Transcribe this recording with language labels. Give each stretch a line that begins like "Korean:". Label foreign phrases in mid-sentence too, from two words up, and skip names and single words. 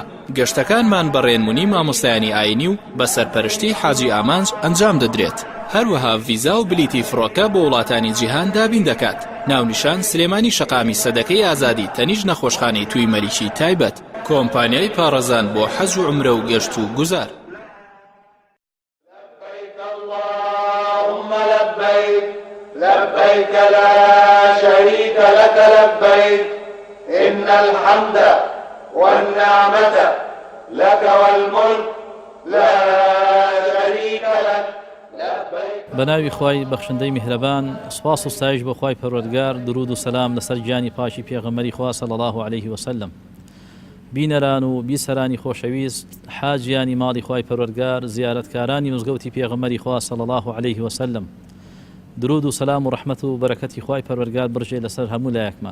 Central Kurdish: گەشتەکانمان بە ڕێنمونی مامۆستایانی ئاینی و بە سەرپەرشتی حاجی ئامانج ئەنجام دەدرێت. هەروەها ڤیزا و بلیتی فڕۆکە بۆ وڵاتانی جیهان دابین دەکات. ناونیشان سلێمانی شەقامی سەدەکەی ئازادی تەنیژ نەخۆشخانەی توی مەریشی تایبەت. کۆمپانیای پارەزان بۆ حەج و عومرە و گەشت و گوزار.
Arabic: لبيك لا شريك لك لبيك إن الحمد والنعمة لك والملك لا شريك لك لبيك.
Central Kurdish: بناوی خوای بەخشندەی میهرەبان، سپاس و ستایش بۆ خوای پەروەردگار، درود و سەلام لەسەر گیانی پاشی پێغەمبەری خوا
Arabic: صلی الله علیه وسلم.
Central Kurdish: بینەران و بیسەرانی خۆشەویست، حاجیانی ماڵی خوای پەروەردگار، زیارەتکارانی مزگەوتی پێغەمبەری خوا
Arabic: صلی الله علیه وسلم،
Central Kurdish: درود و سەلام و ڕەحمەت و بەرەکەتی خوای پەروەردگار بڕژێ لەسەر هەموو لایەکمان.